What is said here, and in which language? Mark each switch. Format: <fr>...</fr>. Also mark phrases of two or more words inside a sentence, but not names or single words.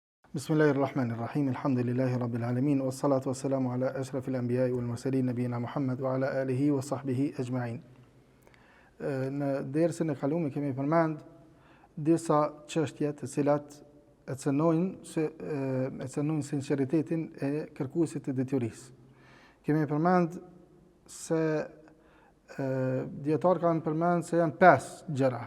<ar>بسم الله الرحمن الرحيم. الحمد لله رب العالمين والصلاة والسلام على أشرف الأنبياء والمرسلين نبينا محمد وعلى آله وصحبه أجمعين.</ar> <sq>Në dersën e kaluar kemi përmend disa çështje të cilat e cënojnë sinqeritetin e kërkuesit të detyrisë. Kemi përmend se dietar kanë përmend se janë 5 gjëra.</sq>